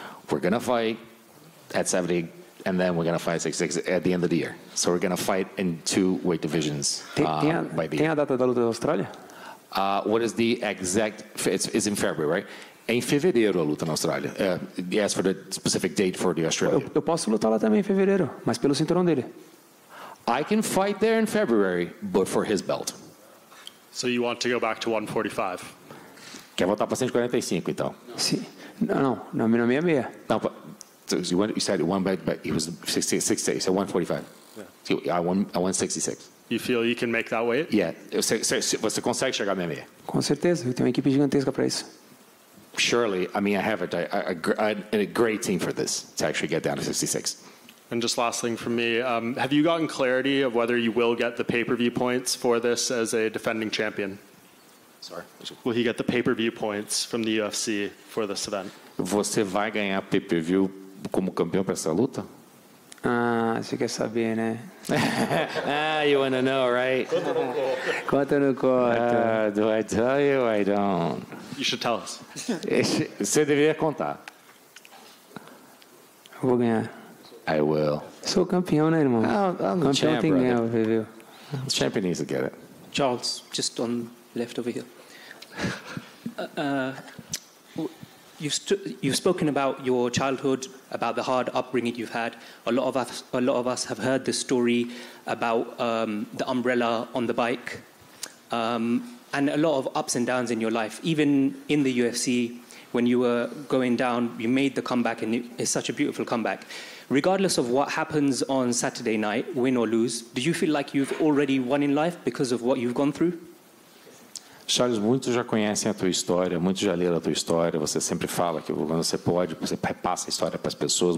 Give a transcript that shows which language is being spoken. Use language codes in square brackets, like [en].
[en] We're going to fight at 70, and then we're going to fight 66 at the end of the year. So we're going to fight in two weight divisions by the [pt] Tem a data da luta da Austrália? [en] What is the exact? It's in February, right? [pt] É em fevereiro a luta na Austrália. [en] As for the specific date for the Australia. [pt] Eu posso lutar lá também em fevereiro, mas pelo cinturão dele. [en] I can fight there in February, but for his belt. So you want to go back to 145? [pt] Quer voltar para 145, então? Sim. Não, 66. [en] Não, so you said one, but he was 66, so 145. Yeah. So I won 66. You feel you can make that weight? Yeah. [pt] Você consegue chegar na 66? Com certeza, eu tenho uma equipe gigantesca para isso. [en] Surely, I mean, I have a great team for this, to actually get down to 66. And just last thing from me, have you gotten clarity of whether you will get the pay-per-view points for this as a defending champion? Sorry? Will he get the pay-per-view points from the UFC for this event? [pt] Você vai ganhar pay-per-view como campeão para essa luta? Você quer saber, né? [en] You want to know, right? [pt] Conta ou não conta? [en] Do I tell you? I don't. You should tell us. [pt] Você deveria contar. Vou ganhar. [en] I will. [pt] Sou campeão, né, irmão? [en] I'm the [pt] Campeão [en] champ, [pt] tem que ganhar, [en] brother. [pt] viu? [en] The champion needs to get it. Charles, just on left over here. You've spoken about your childhood, about the hard upbringing you've had. A lot of us have heard the story about the umbrella on the bike, and a lot of ups and downs in your life. Even in the UFC, when you were going down, you made the comeback, and it's such a beautiful comeback. Regardless of what happens on Saturday night, win or lose, do you feel like you've already won in life because of what you've gone through? [pt] Charles, muitos já conhecem a tua história, muitos já leram a tua história. Você sempre fala que quando você pode, você repassa a história para as pessoas.